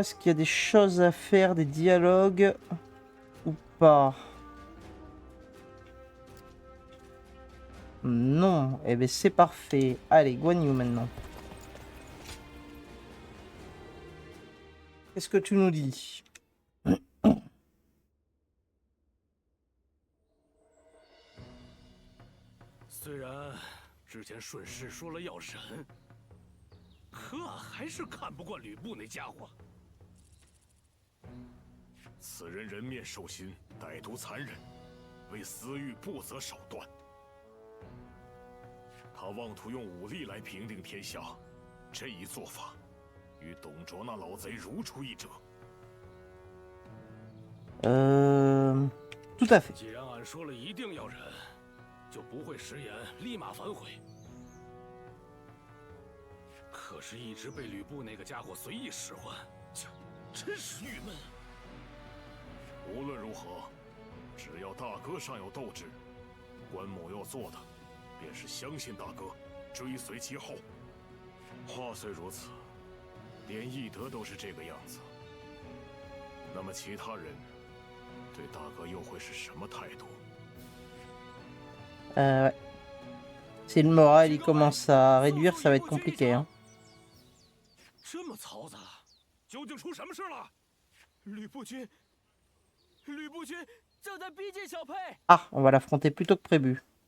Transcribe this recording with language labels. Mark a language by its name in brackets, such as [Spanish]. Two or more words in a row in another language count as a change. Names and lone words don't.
[French] Est-ce qu'il y a des choses à faire, des dialogues ou pas? Non. Eh bien, c'est parfait. Allez, Guan Yu maintenant. Qu'est-ce que tu nous dis? [Chinese] 虽然之前顺势说了要忍，可俺还是看不惯吕布那家伙。此人人面兽心，歹毒残忍，为私欲不择手段。他妄图用武力来平定天下，这一做法，与董卓那老贼如出一辙。 [French] tout à fait. [Chinese] 既然俺说了一定要忍。 就不会食言，立马反悔。可是，一直被吕布那个家伙随意使唤，真是郁闷。无论如何，只要大哥尚有斗志，关某要做的，便是相信大哥，追随其后。话虽如此，连翼德都是这个样子，那么其他人对大哥又会是什么态度？ [French] Ouais. Si le moral il commence à réduire, ça va être compliqué. Hein. Ah, on va l'affronter plus tôt que prévu.